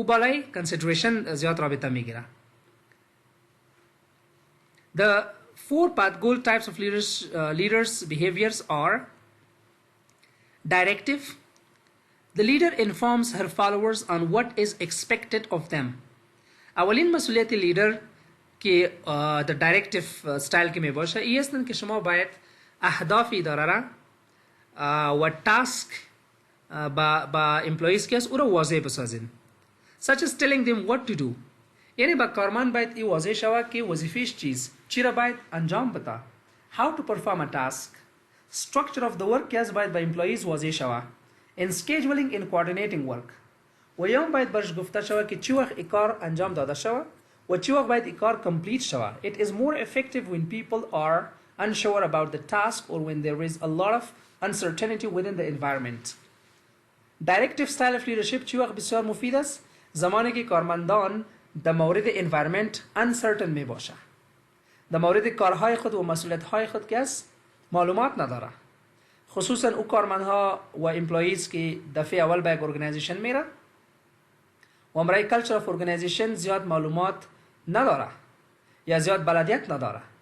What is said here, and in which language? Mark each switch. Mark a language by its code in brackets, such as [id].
[fa] او بالای consideration زیاد رابطه میگیره. [en] The four Pathcool types of leaders behaviors are directive. The leader informs her followers on what is expected of them. [fa] اولین مسئولیت لیدر که در دایرکتیو ستایل که می باشه این است که شما باید اهداف اداره را و تاسک با امپلویز که است او را واضح بسازین. [en] such as telling them what to do. [fa] یعنی با کارمند باید این واضح شود که وظیفهش چی را باید انجام بده. [en] how to perform a task. [fa] structure of the work که است باید با امپلویز واضح شود. [en] in scheduling in coordinating work. [fa] و یوم باید برش گفته شود که چی وقت ای کار انجام داده شود و چی وقت باید ای کار کمپلیت شود. [en] It is more effective when people are unsure about the task or when there is a lot of uncertainty within the environment. [fa] Directive style of leadership چی وقت بسیار مفید است زمانی که کارمندان در مورد environment uncertain می باشه. در مورد کارهای خود و مسئولیت‌های خود که است معلومات نداره. خصوصا او کارمندها و امپلویز که دفعه اول به یک ارگانیزیشن میره و امرای کلچر اف ارگانیزیشن زیاد معلومات نداره یا زیاد بلدیت نداره.